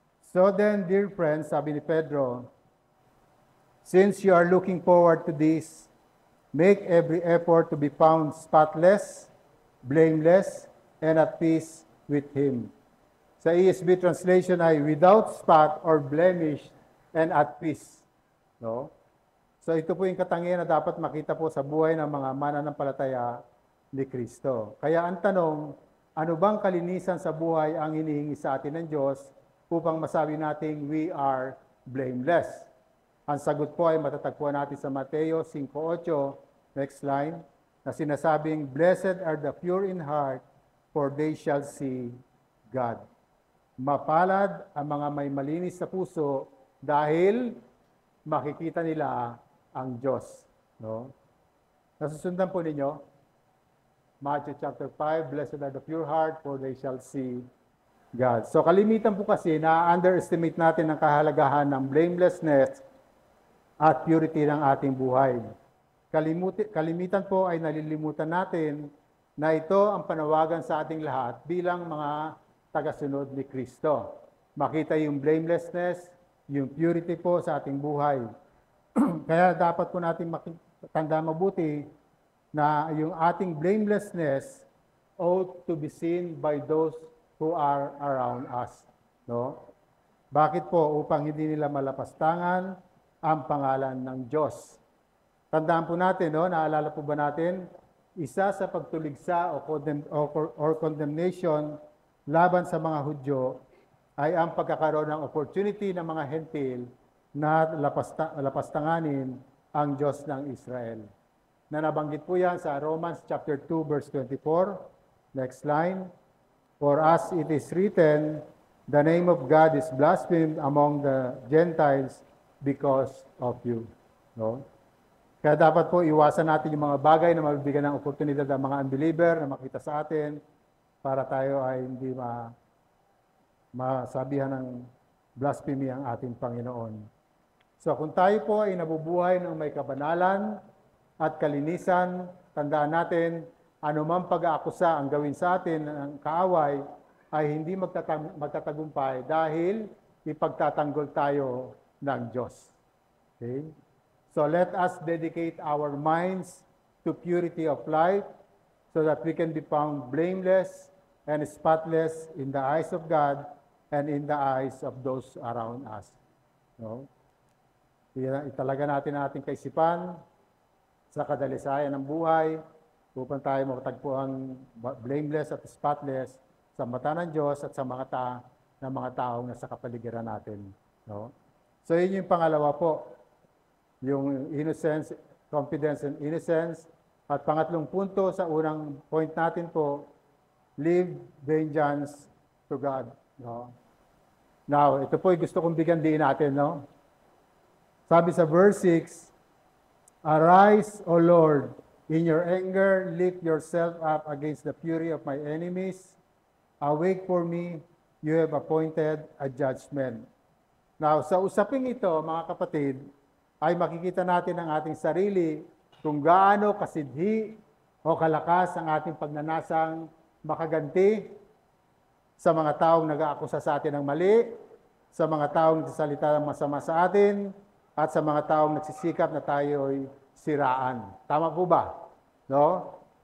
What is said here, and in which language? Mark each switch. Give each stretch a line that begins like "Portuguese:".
English: So then, dear friends,
Filipino: sabi ni Pedro,
English: since you are looking forward to this, make every effort to be found spotless, blameless, and at peace with Him. Sa ESV translation ay without spot or blemish and at peace.
Filipino: No? So ito po yung katangian na dapat makita po sa buhay ng mga mananampalataya ni Kristo. Kaya ang tanong, ano bang kalinisan sa buhay ang hinihingi sa atin ng Diyos upang masabi nating
English: we are blameless?
Filipino: Ang sagot po ay matatagpuan natin sa Mateo 5:8, next line, na sinasabing,
English: blessed are the pure in heart, for they shall see God.
Filipino: Mapalad ang mga may malinis sa puso dahil makikita nila ang Diyos. No? Nasusundan po ninyo?
English: Matthew chapter 5, blessed are the pure heart, for they shall see God.
Filipino: So kalimitan po kasi na-underestimate natin ang kahalagahan ng blamelessness at purity ng ating buhay. Kalimitan po ay nalilimutan natin na ito ang panawagan sa ating lahat bilang mga tagasunod ni Kristo. Makita yung blamelessness, yung purity po sa ating buhay. Kaya dapat po natin tanda mabuti na yung ating blamelessness
English: ought to be seen by those who are around us.
Filipino: No? Bakit po? Upang hindi nila malapastangan ang pangalan ng Diyos. Tandaan po natin, no? Naalala po ba natin? Isa sa pagtuligsa or condemnation laban sa mga Hudyo ay ang pagkakaroon ng opportunity ng mga Hentil na lapastanganin ang Diyos ng Israel. Na nabanggit po yan sa Romans chapter 2 verse 24. Next line.
English: For as it is written, the name of God is blasphemed among the Gentiles because of you.
Filipino: No? Kaya dapat po iwasan natin yung mga bagay na mabibigyan ng oportunidad ng mga unbeliever na makita sa atin para tayo ay hindi masabihan ng blasphemy ang ating Panginoon. So kung tayo po ay nabubuhay ng may kabanalan at kalinisan, tandaan natin, anumang pag-aakusa ang gawin sa atin ng kaaway ay hindi magtatagumpay dahil ipagtatanggol tayo ng Diyos. Okay?
English: So let us dedicate our minds to purity of life, so that we can be found blameless and spotless in the eyes of God and in the eyes of those around us.
Filipino: No? Italaga natin ang ating kaisipan sa kadalisayan ng buhay upang tayo makatagpuan blameless at spotless sa mata ng Diyos at sa mga taong nasa kapaligiran natin. No? So yun yung pangalawa po, yung
English: innocence, confidence and innocence.
Filipino: At pangatlong punto sa unang point natin po,
English: leave vengeance to God.
Filipino: No? Now, ito po yung gusto kong bigyan din natin. No? Sabi sa
English: verse 6, "Arise, O Lord, in your anger, lift yourself up against the fury of my enemies. Awake for me, you have appointed a judgment."
Filipino: Now, sa usaping ito, mga kapatid, ay makikita natin ang ating sarili kung gaano kasidhi o kalakas ang ating pagnanasang makaganti sa mga taong nag-aakusa sa atin ng mali, sa mga taong nagsasalita ng masama sa atin, at sa mga taong nagsisikap na tayo'y siraan. Tama po ba? No?